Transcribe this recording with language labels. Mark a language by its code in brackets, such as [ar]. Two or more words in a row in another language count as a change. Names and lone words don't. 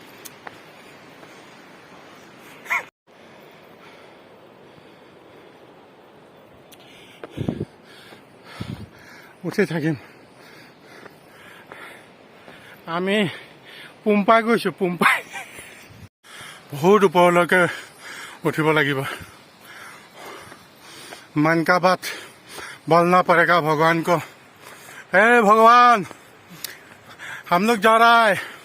[as] উঠি থাকিম। আমি পুম্পাই গৈছোঁ, পুম্পাই। বহুত ওপৰলৈকে উঠিব লাগিব। [hi] मन का बात बोलना पड़ेगा भगवान को। हे भगवान, हम लोग जा रहा है।